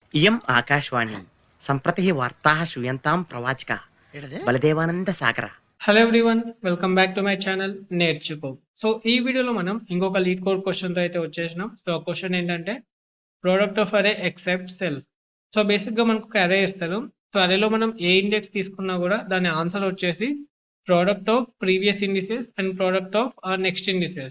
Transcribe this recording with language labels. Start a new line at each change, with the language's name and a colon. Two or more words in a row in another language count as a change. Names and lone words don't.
Sanskrit: इयम् आकाशवाणी सम्प्रति वार्ताः श्रूयन्तां प्रवाचकः बलदेवानंद सागर.
English: hello everyone, welcome back to my channel
Telugu: నేర్చుకో. సో ఈ వీడియోలో మనం ఇంకొక లీడ్ కోడ్ క్వశ్చన్ తో అయితే వచ్చేసినాం. సో ఆ క్వశ్చన్ ఏంటంటే ప్రోడక్ట్ ఆఫ్ అరే ఎక్సెప్ట్ సెల్ఫ్. సో బేసిక్ గా మనకు ఒక అరే ఇస్తారు. సో అరేలో మనం ఏ ఇండెక్స్ తీసుకున్నా కూడా దాని ఆన్సర్ వచ్చేసి
English: product of previous indices and product of next indices.